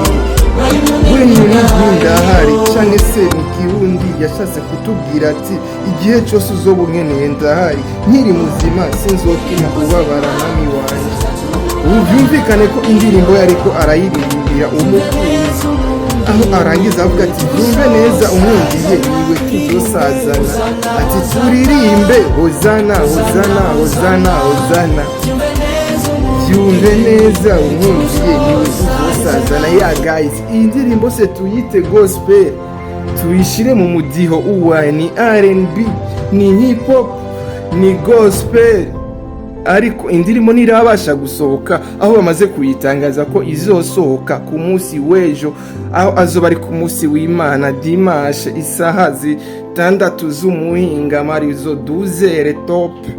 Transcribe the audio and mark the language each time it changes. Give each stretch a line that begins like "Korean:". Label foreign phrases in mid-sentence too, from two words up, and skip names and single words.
Rundi: Wenyine ndahari, canke se mu Kirundi yashatse kutubwira ati igihe cyose uzoba unkeneye ndahari, nkiri muzima sinzokina ubabara nami wanje. Ubu byumvikane ko indirimbo yariko arayiririmbira umukunzi, aho arangiza avuga ati byumve neza unkundiye niwe tuzosazana. Ati turirimbe hozana hozana hozana hozana, byumve neza unkundiye niwe tuzosazana. Guys, iyi ndirimbo se tuyite gospel, tuyishire mu mudiho uwa ni R&B, ni hip hop, ni gospel, ariko indirimbo ntirabasha gusohoka, aho bamaze kuyitangaza ko izosohoka ku munsi w'ejo, aho azoba ari ku munsi w'Imana dimanche isaha 6 z'umuhinga marizo 12 top.